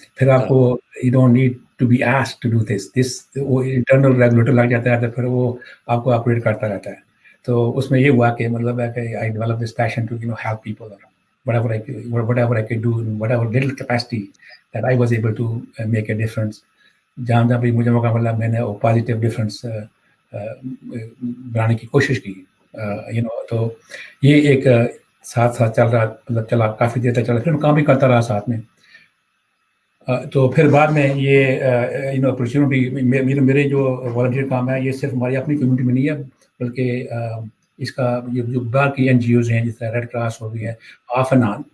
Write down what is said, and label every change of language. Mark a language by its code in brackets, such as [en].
[hi] फिर आपको [en] you don't need to be asked to do this [hi] वो इंटरनल रेगुलेटर लग जाता है, तो फिर वो आपको ऑपरेट करता रहता है. तो उसमें ये हुआ कि मतलब है कि [en] I develop this passion to help people, whatever I could do in whatever little capacity that I was able to make a difference. [hi] जहाँ भी मुझे मौका मिला मैंने वो पॉजिटिव डिफरेंस बनाने की कोशिश की. तो ये एक साथ चल रहा, मतलब चला काफ़ी देर तक चला. फिर काम भी करता रहा साथ में. तो फिर बाद में ये अपॉर्चुनिटी मेरे जो वॉलंटियर काम है ये सिर्फ हमारी अपनी कम्युनिटी में नहीं है, बल्कि इसका ये जो बाहर की NGOs हैं, जिस तरह रेड क्रॉस हो गई है, ऑफ एंड ऑन.